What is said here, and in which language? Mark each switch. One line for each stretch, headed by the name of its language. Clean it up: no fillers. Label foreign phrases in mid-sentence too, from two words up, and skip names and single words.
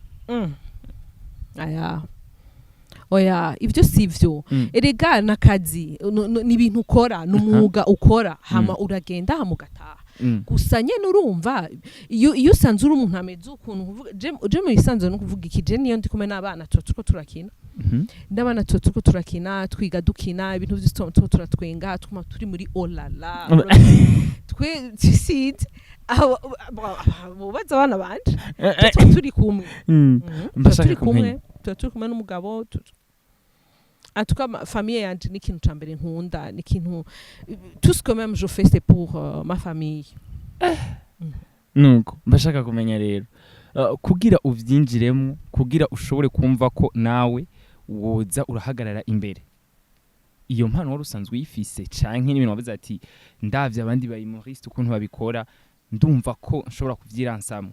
Rundi: Aya oya ivyo sivyo erega nakazi ni ibintu ukora n'umwuga ukora hama uragenda hamugataha gusa nyene urumva iyo usanze uri umuntu ameze ukuntu kuvuga je mu isanzwe no kuvuga iki je niyo ndi kumwe n'abana tuko turakina n'abana tuko turakina twiga dukina ibintu byose turatwenga turi muri olala twe site mubaza abana banje turi kumwe turi kumwe n'umugabo
French: en tout cas ma famille
Rundi: yanje ni ikintu ca mbere nkunda ni ikintu
French: tout ce que même je fais c'est pour ma famille.
Rundi: nuko mbashaka kumenya rero kugira uvyinjiremo kugira ushobore kumva ko nawe woza urahagarara imbere iyo mpano wari usanzwe uyifise canke n'ibintu wavuze ati ndavye abandi ba humoriste ukuntu babikora ndumva ko nshobora kuvyiransamo.